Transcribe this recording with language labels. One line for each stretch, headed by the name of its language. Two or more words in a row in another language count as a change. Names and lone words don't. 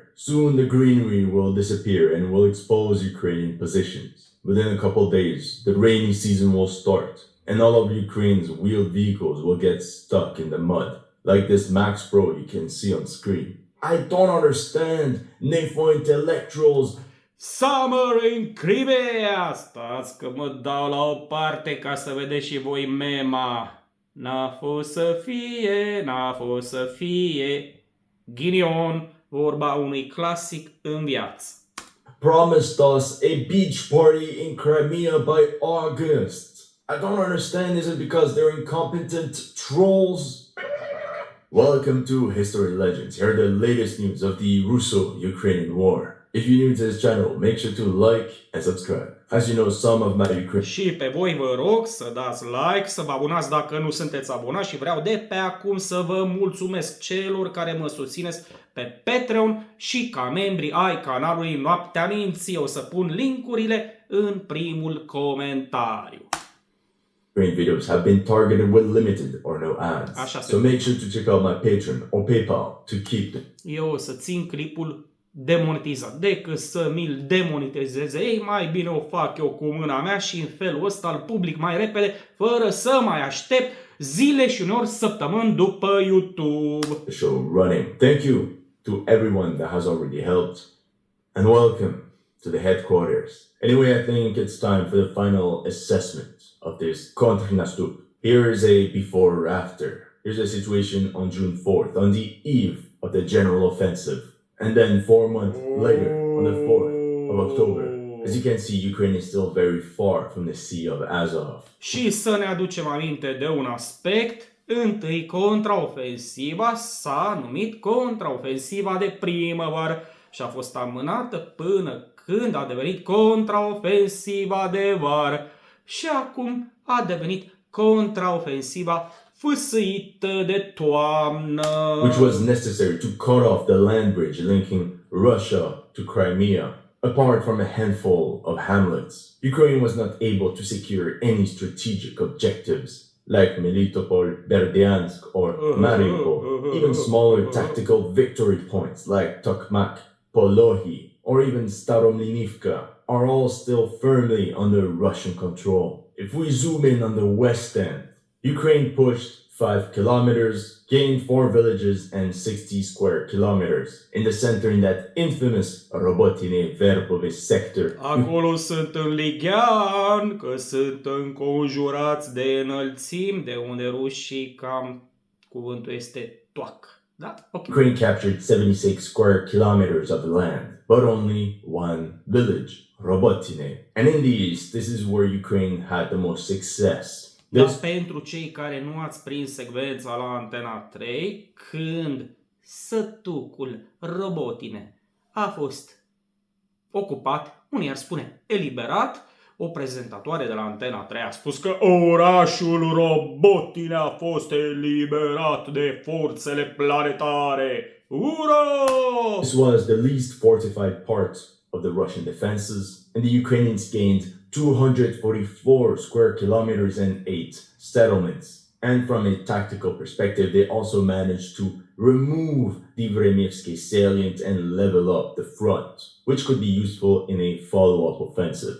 English: Soon the greenery will disappear and will expose Ukrainian positions. Within a couple days, the rainy season will start, and all of Ukraine's wheeled vehicles will get stuck in the mud, like this Max Pro you can see on screen. I don't understand NAFO intellectuals. Summer in Crimea!
Romanian: Stați că mă dau la o parte ca să vedeți și voi mema. N-a fost să fie, ghinion, vorba unui clasic în viață.
English: Promised us a beach party in Crimea by August. I don't understand, is it because they're incompetent trolls? Welcome to History Legends. Here are the latest news of the Russo-Ukrainian war. If you're new to this channel, make sure to like and subscribe. As you know, some of my Ukrainian...
Romanian: Și pe voi vă rog să dați like, să vă abonați dacă nu sunteți abonați și vreau de pe acum să vă mulțumesc celor care mă susțineți pe Patreon și ca membri ai canalului Noaptea Minții. O să pun linkurile în primul comentariu.
English: Videos have been targeted with limited or no ads. So make sure to check out my Patreon or PayPal to keep them.
Romanian: Eu o să țin clipul demonetizat. Decât să mi-l demonetizeze ei, mai bine o fac eu cu mâna mea și în felul ăsta îl public mai repede, fără să mai aștept zile și uneori săptămâni după YouTube.
English: The show running. Thank you to everyone that has already helped, and welcome to the headquarters. Anyway, I think it's time for the final assessment of this Kontrinastup. Here is a before or after. Here's a situation on June 4th, on the eve of the general offensive. And then 4 months later, on the 4th of October. As you can see, Ukraine is still very far from the Sea of Azov.
Romanian: Și să ne aducem aminte de un aspect. Întâi, contraofensiva s-a numit contraofensiva de primăvară și a fost amânată până când a devenit contraofensiva de vară. Și acum a devenit contraofensiva fâsâită de toamnă.
English: Which was necessary to cut off the land bridge linking Russia to Crimea. Apart from a handful of hamlets, Ukraine was not able to secure any strategic objectives like Melitopol, Berdiansk, or Mariupol. Even smaller tactical victory points like Tokmak, Polohi, or even Staromlinivka are all still firmly under Russian control. If we zoom in on the west end, Ukraine pushed 5 kilometers, gained 4 villages and 60 square kilometers. In the center, in that infamous Robotine-Verbove sector.
Romanian: Acolo sunt în Lighean, că sunt înconjurați de înălțimi, de unde rușii cam cuvântul este toac. Da?
English: Okay. Ukraine captured 76 square kilometers of land, but only 1 village, Robotine. And in the east, this is where Ukraine had the most success.
Romanian: Dar pentru cei care nu ați prins secvența la Antena 3, când sătucul Robotine a fost ocupat, unii ar spune eliberat, o prezentatoare de la Antena 3 a spus că orașul Robotine a fost eliberat de forțele planetare. Ura!
English: This was the least fortified part of the Russian defenses, and the Ukrainians gained 244 square kilometers and 8 settlements. And from a tactical perspective, they also managed to remove the Vremivsky salient and level up the front, which could be useful in a follow-up offensive.